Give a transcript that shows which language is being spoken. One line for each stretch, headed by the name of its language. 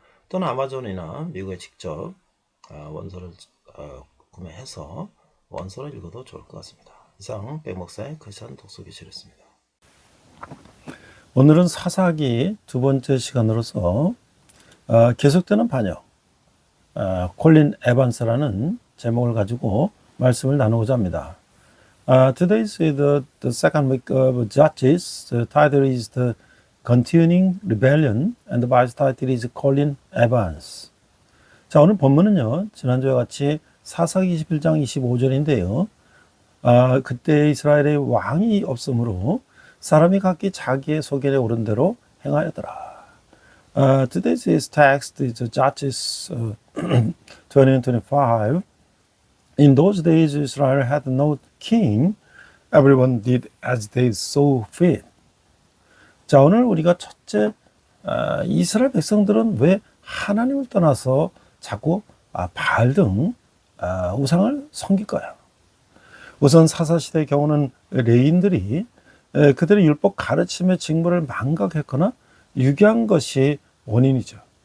Korean: 또는 아마존이나 미국에 직접 원서를 구매해서 원서를 읽어도 좋을 것 같습니다. 이상 백목사의 크리스천 독서교실이었습니다. 오늘은 사사기 두 번째 시간으로서 계속되는 반역, 콜린 에반스라는 제목을 가지고 말씀을 나누고자 합니다.
English: Today is the second week of Judges. The title is The Continuing Rebellion and the Vice title is Colin Evans.
Korean: 자, 오늘 본문은요, 지난주와 같이 사사기 21장 25절인데요. 그때 이스라엘의 왕이 없으므로 사람이 각기 자기의 소견에 오른 대로 행하였더라.
English: Today's text is Judges 20-25. In those days Israel had no king. Everyone did as they saw fit.
Korean: 자, 오늘 우리가 첫째, 이스라엘 백성들은 왜 하나님을 떠나서 자꾸 바알 등 우상을 섬길까요? 우선 사사시대의 경우는 레인들이 그들의 율법 가르침의 직무를 망각했거나 유기한 것이 원인이죠.